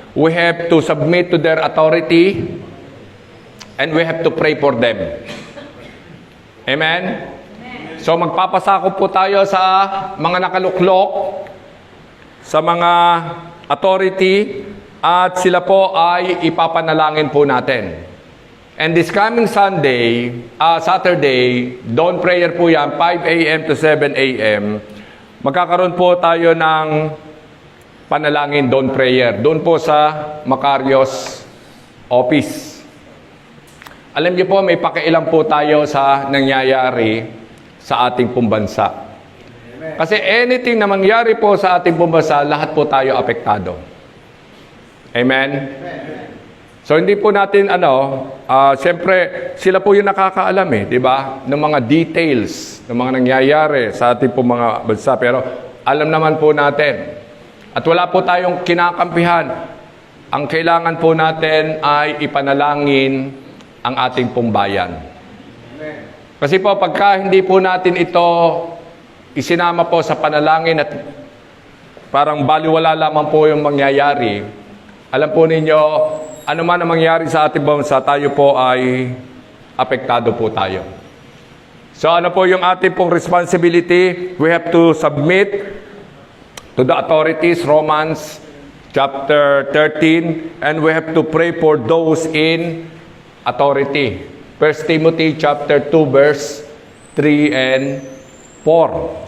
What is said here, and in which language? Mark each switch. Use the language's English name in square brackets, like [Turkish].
[English] We have to submit to their authority and we have to pray for them. Amen? [Filipino] So magpapasakop po tayo sa mga nakaluklok, sa mga authority, at sila po ay ipapanalangin po natin. [English] And this coming Saturday, dawn prayer [Filipino] po yan, [English] 5 a.m. to 7 a.m., [Filipino] magkakaroon po tayo ng panalangin, dawn prayer. Doon po sa Macarios office. Alam niyo po, may pakialam po tayo sa nangyayari sa ating pong bansa. Kasi anything na mangyari po sa ating pong bansa, lahat po tayo apektado. Amen? So hindi po natin siyempre sila po yung nakakaalam di ba? Ng mga details ng mga nangyayari sa ating po mga bansa, pero alam naman po natin. At wala po tayong kinakampihan. Ang kailangan po natin ay ipanalangin ang ating pong bayan. Kasi po pagka hindi po natin ito isinama po sa panalangin at parang baliwala lamang po yung mangyayari, alam po ninyo, ano man ang mangyari sa ating bansa, tayo po ay apektado po tayo. So ano po yung ating pong responsibility? [English] We have to submit to the authorities, Romans chapter 13, and we have to pray for those in authority. 1 Timothy chapter 2 verse 3 and 4.